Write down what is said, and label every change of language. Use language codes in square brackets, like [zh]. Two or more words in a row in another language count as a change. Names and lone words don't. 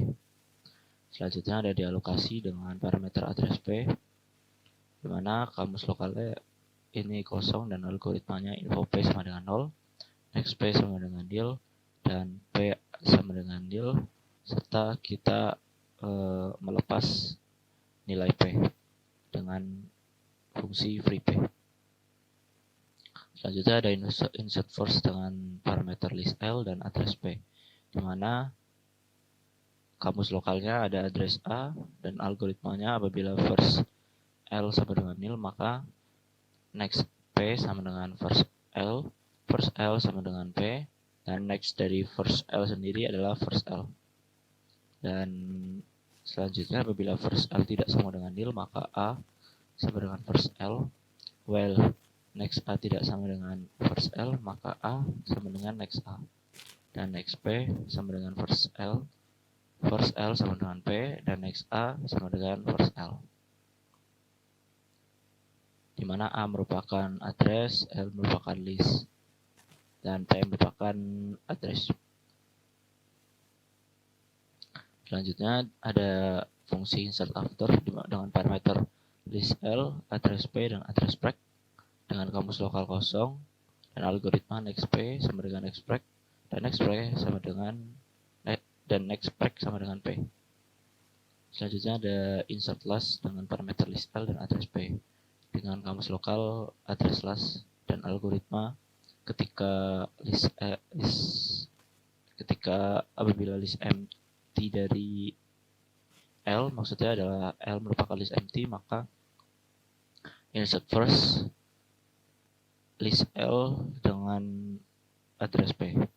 [id] Selanjutnya ada dialokasi dengan parameter address P, di mana kamus lokalnya ini kosong dan algoritmanya info P sama dengan 0, next P sama dengan nil, dan P sama dengan nil, serta kita melepas nilai P dengan fungsi free P. Selanjutnya ada [en] insert first [id] dengan parameter list L dan address P, di mana kamus lokalnya ada address A dan algoritmanya apabila first L sama dengan nil maka next P sama dengan first L sama dengan P, dan next dari first L sendiri adalah first L. Dan selanjutnya apabila first L tidak sama dengan nil maka A sama dengan first L, [en] while next [id] A tidak sama dengan first L maka A sama dengan next A, dan next P sama dengan first L sama dengan P, dan next A sama dengan first L, di mana A merupakan address, L merupakan list, dan P merupakan address. Selanjutnya ada fungsi [en] insert after [id] dengan parameter list L, address P, dan [en] address break [id] dengan kamus lokal kosong dan algoritma next P sama dengan [en] next break [id] dan [en] next break [id] sama dengan [en] next break [id] sama dengan P. Selanjutnya ada [en] insert last [id] dengan parameter list L dan address P dengan kamus lokal address last dan algoritma ketika apabila [en] list empty [id] dari L, maksudnya adalah L merupakan [en] list empty, [id] maka [en] insert first [id] list L dengan address P.